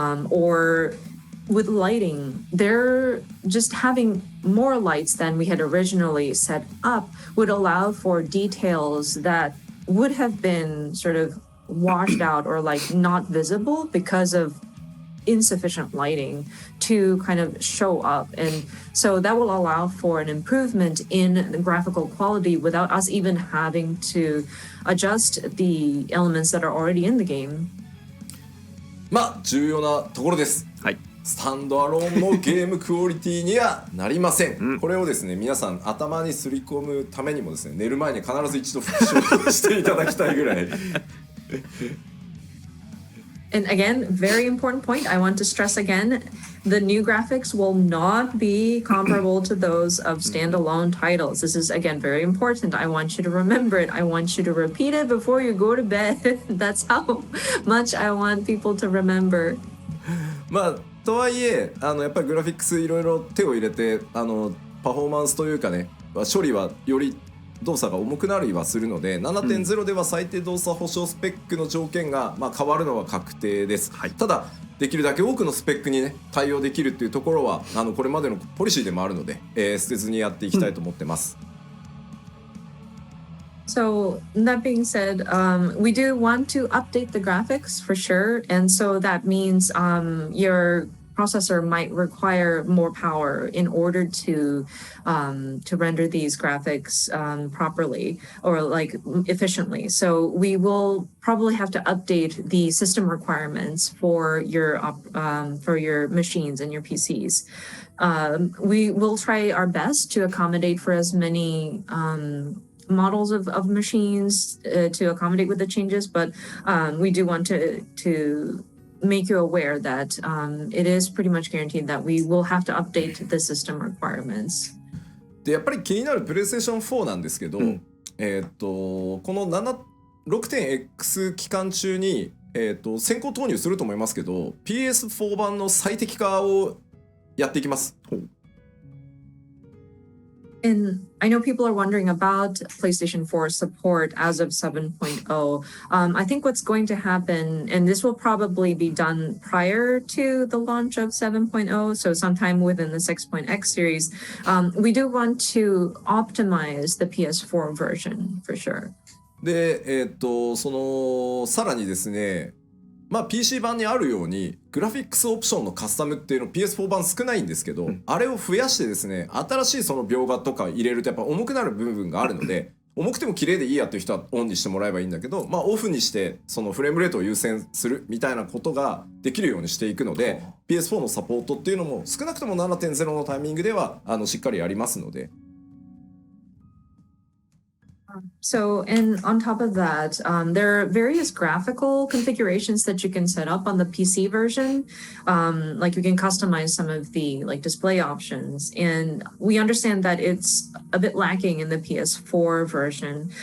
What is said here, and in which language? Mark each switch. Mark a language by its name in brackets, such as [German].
[English] or with lighting, they're just having more lights than we had originally set up would allow for details that would have been sort of washed out or like not visible because of insufficient lighting to kind of show up. And so that will allow for an improvement in the graphical quality without us even having to adjust the elements that are already in the game. [Japanese] 重要なところです。はい。スタンドアローンのゲームクオリティにはなりません。これをですね、皆さん頭にすり込むためにもですね、寝る前に必ず一度復習していただきたいぐらい。 [English] And again, very important point. I want to stress again, the new graphics will not be comparable to those of standalone titles. This is, again, very important. I want you to remember it. I want you to repeat it before you go to bed. That's how much I want people to remember. [Japanese] とはいえやっぱりグラフィックスいろいろ手を入れてパフォーマンスというかね、処理はより動作が重くなりはするので 7.0 では最低動作保証スペックの条件が変わるのは確定です、ただできるだけ多くのスペックにね対応できるっていうところはこれまでのポリシーでもあるので、捨てずにやっていきたいと思ってます、 [English] So that being said, we do want to update the graphics for sure. And so that means your processor might require more power in order to render these graphics properly or like efficiently. So we will probably have to update the system requirements for your machines and your PCs. We will try our best to accommodate for as many models of machines to accommodate with the changes, but we do want to make you aware that it is pretty much guaranteed that we will have to update the system requirements. [Japanese] でやっぱり気になるプレイステーション4なんですけど、この 6.x 期間中に、先行投入すると思いますけど PS4 版の最適化をやっていきます。 [English] And I know people are wondering about PlayStation 4 support as of 7.0. I think what's going to happen, and this will probably be done prior to the launch of 7.0, so sometime within the 6.x series, we do want to optimize the PS4 version for sure. [Japanese] で、さらにですね、PC 版にあるようにグラフィックスオプションのカスタムっていうの PS4 版少ないんですけど、あれを増やしてですね、新しいその描画とか入れるとやっぱ重くなる部分があるので、重くても綺麗でいいやっていう人はオンにしてもらえばいいんだけど、オフにしてそのフレームレートを優先するみたいなことができるようにしていくので、PS4 のサポートっていうのも少なくとも 7.0 のタイミングではしっかりやりますので。 [English] So, and on top of that, there are various graphical configurations that you can set up on the PC version. Like you can customize some of the like display options, and we understand that it's a bit lacking in the PS4 version.